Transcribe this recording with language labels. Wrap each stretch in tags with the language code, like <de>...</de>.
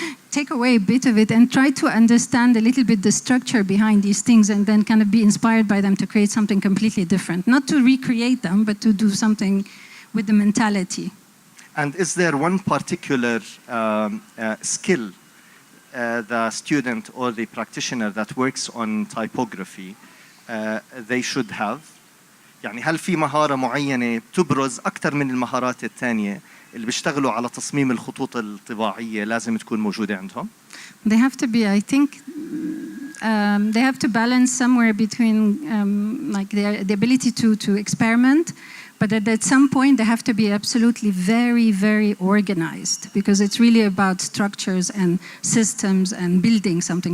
<en>Take away a bit of it and try to understand a little bit the structure behind these things, and then kind of be inspired by them to create something completely different. Not to recreate them, but to do something with the mentality. And is there one particular skill the student or the practitioner that works on typography they should have?</en> <ar>يعني هل في مهارة معينة تبرز أكثر من المهارات الثانية اللي بيشتغلوا على تصميم الخطوط الطباعية لازم تكون موجودة عندهم؟</ar> <en>They have to be, I think, they have to balance somewhere between like the ability to experiment, but at some point they have to be absolutely very, very organized, because it's really about structures and systems and building something.</en>